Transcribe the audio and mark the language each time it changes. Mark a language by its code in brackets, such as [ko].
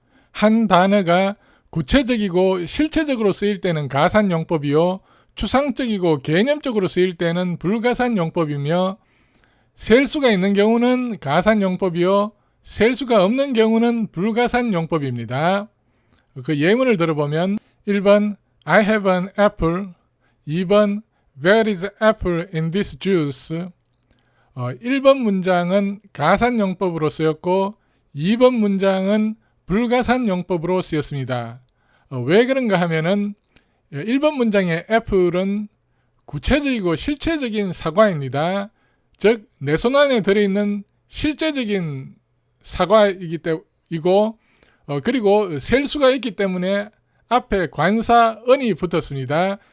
[ko] 한 단어가 구체적이고 실체적으로 쓰일 때는 가산용법이요, 추상적이고 개념적으로 쓰일 때는 불가산용법이며, 셀 수가 있는 경우는 가산용법이요, 셀 수가 없는 경우는 불가산용법입니다. 그 예문을 들어보면 [en] 1번 I have an apple, 2번 There is apple in this juice. [ko] 1번 문장은 가산용법으로 쓰였고 2번 문장은 불가산용법으로 쓰였습니다. 왜 그런가 하면은 1번 문장의 애플은 구체적이고 실체적인 사과입니다. 즉, 내 손 안에 들어있는 실제적인 사과이기 때문이고, 그리고 셀 수가 있기 때문에 앞에 관사 은이 붙었습니다.